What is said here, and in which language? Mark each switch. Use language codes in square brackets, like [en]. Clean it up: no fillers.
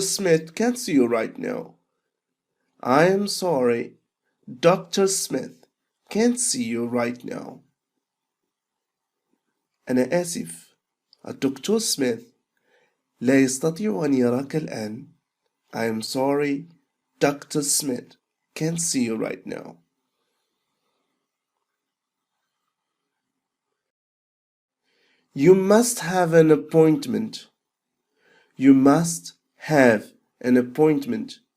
[en] Smith can't see you right now. I'm sorry, Dr. Smith can't see you right now. [ar] أنا آسف، الدكتور سميث لا يستطيع أن يراك الآن. [en] I'm sorry, Dr. Smith can't see you right now. You must have an appointment. You must have an appointment.